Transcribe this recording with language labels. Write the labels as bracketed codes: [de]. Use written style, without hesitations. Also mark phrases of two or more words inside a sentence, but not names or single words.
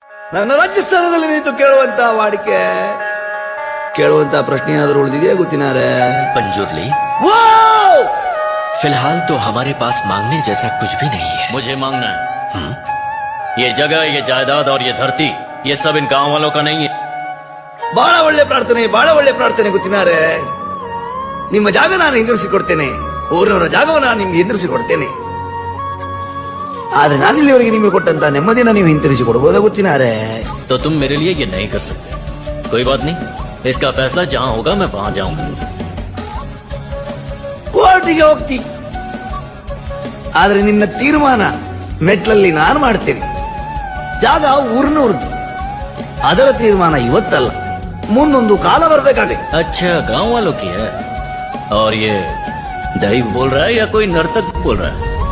[kn] ನನ್ನ ರಾಜಸ್ಥಾನದಲ್ಲಿ ನಿಂತು ಕೇಳುವಂತ ವಾಡಿಕೆ, ಕೇಳುವಂತ ಪ್ರಶ್ನೆ ಏನಾದರೂ ಉಳಿದಿದೆಯಾ ಗೊತ್ತಿನಾರೆ? पंजुर्ली ವಾವ್! [hi] फिलहाल तो हमारे पास मांगने जैसा कुछ भी नहीं है। मुझे मांगना है। ये जगह, ये जायदाद और ये धरती, ये सब इन गांव वालों का नहीं है। [kn] ಬಹಳ ಒಳ್ಳೆ ಪ್ರಾರ್ಥನೆ, ಬಹಳ ಒಳ್ಳೆ ಪ್ರಾರ್ಥನೆ ಗೊತ್ತಿನಾರೆ. ನಿಮ್ಮ ಜಾಗ ನಾನು ಹಿಂದಿರಿಸಿ ಕೊಡ್ತೇನೆ, ಊರಿನವರ ಜಾಗವನ್ನು ನಾನು ನಿಮ್ಗೆ ಹಿಂದಿರಿಸಿ ಕೊಡ್ತೇನೆ. ಆದ್ರೆ ನಾನು ಇಲ್ಲಿವರೆಗೆ ನಿಮಗೆ ಕೊಟ್ಟಂತ ನೆಮ್ಮದಿನ ನೀವು ಹಿಂತಿರಿಸಿ ಕೊಡಬಹುದಾ ಗೊತ್ತಿನಾರೆ? [hi] तो तुम मेरे लिए ये नहीं कर सकते। कोई बात नहीं, इसका फैसला जहाँ होगा मैं वहां जाऊंगा। [kn] ಕೋರ್ಟಿಗೆ ಹೋಗ್ತಿ, ಆದ್ರೆ ನಿನ್ನ ತೀರ್ಮಾನ ಮೆಟ್ಲಲ್ಲಿ ನಾನು ಮಾಡ್ತೇನೆ. ಜಾಗ ಊರಿನವ್ರದ್ದು, ಅದರ ತೀರ್ಮಾನ ಇವತ್ತಲ್ಲ, ಮುಂದೊಂದು ಕಾಲ ಬರ್ಬೇಕಾದ್ರೆ. [hi] अच्छा, गांव वालों की है। और ये दही बोल रहा है या कोई नर्तक बोल रहा है?